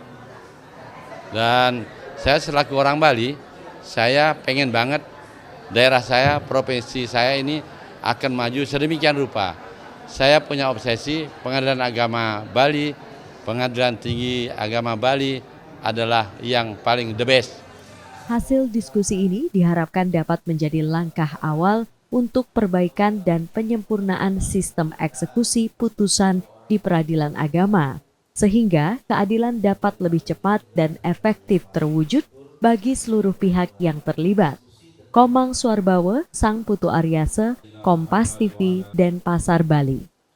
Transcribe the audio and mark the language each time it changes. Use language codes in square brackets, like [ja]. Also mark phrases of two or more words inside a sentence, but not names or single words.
[id] Dan saya selaku orang Bali, saya pengen banget daerah saya, provinsi saya ini akan maju sedemikian rupa. Saya punya obsesi Pengadilan Agama Bali, Pengadilan Tinggi Agama Bali adalah yang paling [en] the best. [id] Hasil diskusi ini diharapkan dapat menjadi langkah awal untuk perbaikan dan penyempurnaan sistem eksekusi putusan di peradilan agama, sehingga keadilan dapat lebih cepat dan efektif terwujud bagi seluruh pihak yang terlibat. Komang Suarbawe, Sang Putu Aryase, Kompas TV, Denpasar, Bali.